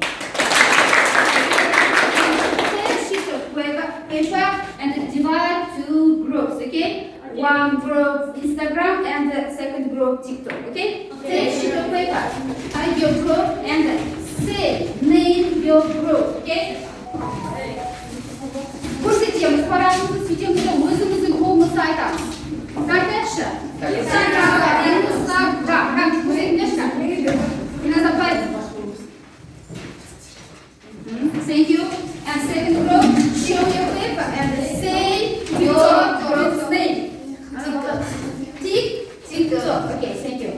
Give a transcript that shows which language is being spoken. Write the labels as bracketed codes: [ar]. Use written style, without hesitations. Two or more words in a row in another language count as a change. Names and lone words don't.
[en] Take sheet of paper and divide two groups, okay? One group Instagram and the second group TikTok, okay? Take sheet of paper, hide your group and say name your group, okay? [kk] Көрсетеміз, парамызды сөйтеміз де өзіміздің қолымызды айтамыз. Айтайықшы. [en] Thank you. And second group, show your paper and say your group's name. TikTok. Okay, thank you.